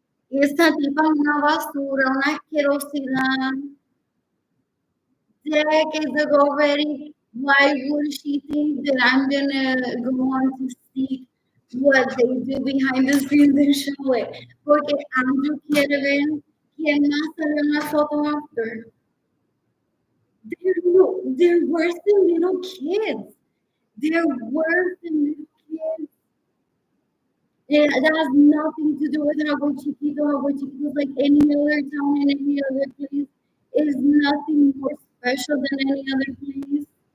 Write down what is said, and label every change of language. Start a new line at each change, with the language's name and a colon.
Spanish: Esta tipa es una basura, una asquerosidad.
English: Decades ago already. Why would she think that I'm gonna go on to see what they do behind the scenes and show it?
Spanish: Porque Andrew quiere ver quién más sale en la foto
English: after. They're worse than little kids. They're worse than little kids. That has nothing to do with Agua Chiquito. Agua Chiquito is like any other town in any other place. It is nothing more special than any other place.